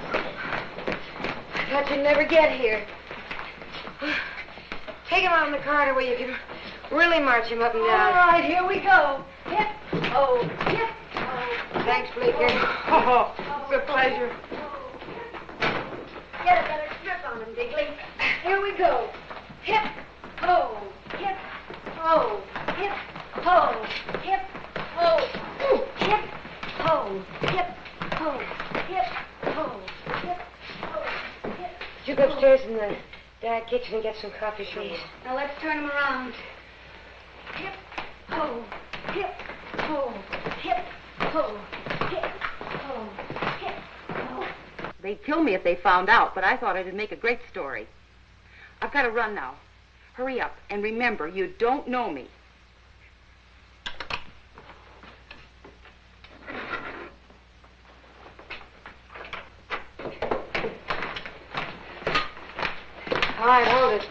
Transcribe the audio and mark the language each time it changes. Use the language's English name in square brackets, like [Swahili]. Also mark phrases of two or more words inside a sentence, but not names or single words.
[English] I thought you'd never get here. Take him out in the corridor where you can really march him up and down. All right, here we go. Hip, oh, hip, oh. Thanks, Bleeker. Oh, it's a pleasure. Get a better grip on him, Digley. Here we go. Hip, ho, hip, ho, hip, ho, hip, ho, hip, ho, hip, ho, hip, ho, hip, ho, hip. You go upstairs in the dark kitchen and get some coffee, please. Now let's turn him around. ho, hip, ho, hip, ho, hip, ho, hip, ho. They'd kill me if they found out, but I thought it'd make a great story. I've got to run now. Hurry up, and remember, you don't know me. All right, hold it.